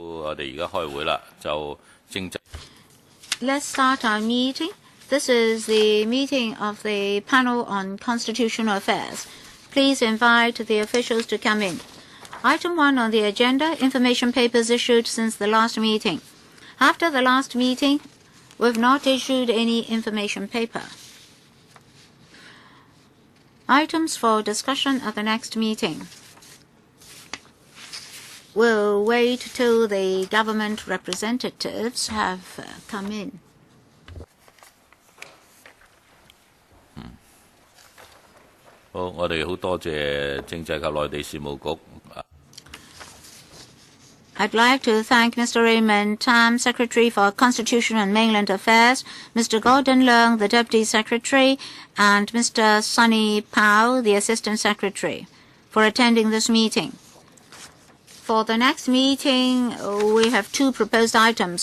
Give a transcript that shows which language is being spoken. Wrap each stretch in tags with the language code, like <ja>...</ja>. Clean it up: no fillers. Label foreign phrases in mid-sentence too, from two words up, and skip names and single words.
<yue>我哋而家開會啦，就政制。</yue> <en>Let's start our meeting. This is the meeting of the panel on constitutional affairs. Please invite the officials to come in. Item 1 on the agenda, information papers issued since the last meeting. After the last meeting, we've not issued any information paper. Items for discussion at the next meeting. We'll wait till the government representatives have come in.</en> <yue>好，我哋好多謝政制及內地事務局。</yue> <en>I'd like to thank Mr. Raymond Tam, Secretary for Constitution and Mainland Affairs, Mr. Gordon Leung, the Deputy Secretary, and Mr. Sunny Pao, the Assistant Secretary, for attending this meeting. For the next meeting, we have 2 proposed items.</en>